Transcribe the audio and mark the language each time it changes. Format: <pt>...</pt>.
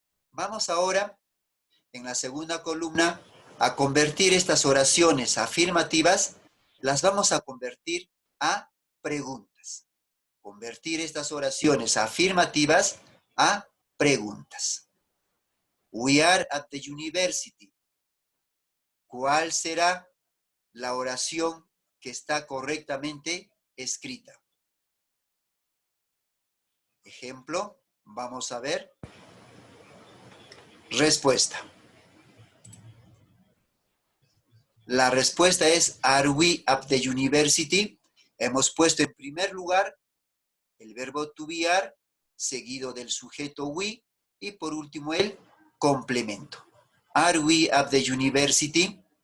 <es>Vamos ahora, en la segunda columna, a convertir estas oraciones afirmativas, las vamos a convertir a preguntas. Convertir estas oraciones afirmativas a preguntas.</es> <en>We are at the university.</en> <es>¿Cuál será la oración que está correctamente escrita? Ejemplo, vamos a ver. Respuesta. La respuesta es,</es> <en>are we at the university?</en> <es>Hemos puesto en primer lugar el verbo to be are, seguido del sujeto we, y por último el complemento.</es> <en>Are we at the university?</en>